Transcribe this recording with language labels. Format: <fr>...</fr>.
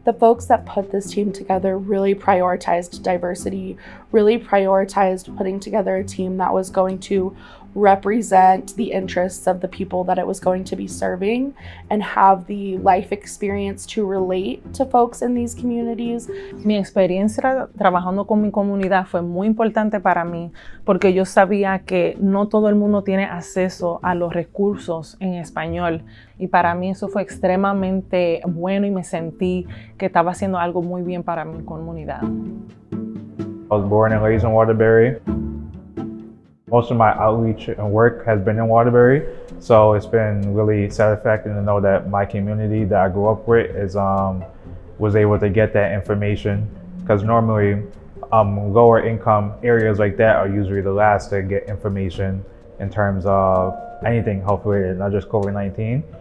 <en>The folks that put this team together really prioritized diversity, really prioritized putting together a team that was going to represent the interests of the people that it was going to be serving and have the life experience to relate to folks in these communities.</en> <es>Mi experiencia trabajando con mi comunidad fue muy importante para mí porque yo sabía que no todo el mundo tiene acceso a los recursos en español y para mí eso fue extremadamente bueno y me sentí que estaba haciendo algo muy bien para mi comunidad.</es> <en>I was born and raised in Waterbury. Most of my outreach and work has been in Waterbury, so it's been really satisfying to know that my community that I grew up with was able to get that information, because normally lower income areas like that are usually the last to get information in terms of anything health related, not just COVID-19.</en>